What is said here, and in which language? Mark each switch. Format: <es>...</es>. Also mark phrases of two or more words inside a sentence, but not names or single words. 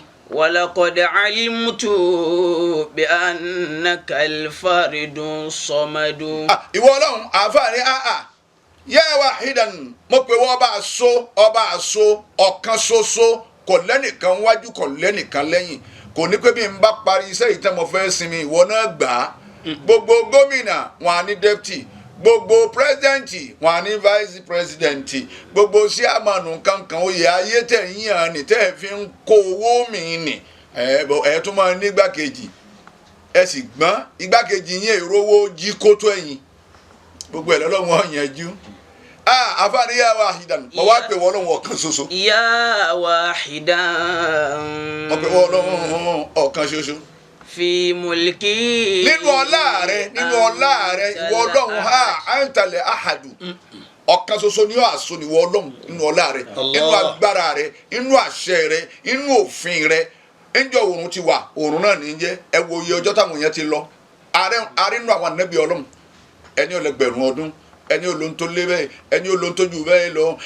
<ar>ولقد علمت بأنك الفرد الصمد.</ar> <yo>Ah, ìwọ Ọlọ́run, àáfàá ni,</yo> <ar>ah, ah. يا واحدا،</ar> <yo>mo pè wọ́n ọba àso, ọba àso, ọ̀kan ṣoṣo, kò lẹ́nìkan wájú, kò lẹ́nìkan lẹ́yìn. Kò ní pé bí n bá parí iṣẹ́ yìí tán mo fẹ́ sinmi, ìwọ náà gbà á. Gbogbo gómìnà, wọn á ní deputy. Gbogbo president, wọn á ní</yo> <en>vice president.</en> <yo>Gbogbo chairman kankan, oyè ayé tẹ̀ ń yàn ni, tẹ́ ẹ fi ń kó owó mi nì. Ẹ bọ, ẹ tún máa ní igbákejì. Ẹ sì gbọ́n, igbákejì yín èrò owó jí kó tó ẹ̀yin. Gbogbo ẹ̀ lọ́lọ́run ó yanjú. Ah, àfáàní</yo> <ar>يا واحدا.</ar> <yo>Mo wá Yá pè wọ́n Ọlọ́run ọ̀kan ṣoṣo.</yo> <ar>يا واحدا</ar> <yo>Mo pè wọ́n Ọlọ́run ọ̀kan ṣoṣo.</yo> <ar>في ملكي</ar> <yo>Nínú ọlá rẹ, nínú ọlá rẹ, ìwọ Ọlọ́run,</yo> <ar>ha, أنت الأحد. أنت الأحد. Mm-mm.</ar> <yo>Ọ̀kan ṣoṣo ni ó àṣọ ni wọ Ọlọ́run nínú ọlá rẹ̀, Allah. nínú agbára rẹ̀, nínú àṣẹ rẹ̀, nínú òfin rẹ̀. Ńjọ́ oòrùn ti wà, oòrùn náà ní í jẹ́. Ẹ wo iye ọjọ́ táwọn èèyàn ti lọ. Ààrẹ, ààrẹ nínú àwọn ànábì Ọlọ́run. Ẹni ó lẹ́gbẹ̀rún ọdún, ẹni ó lóhun tó lé bẹ́ẹ̀, ẹni ó lóhun tó jù bẹ́ẹ̀ lọ.</yo>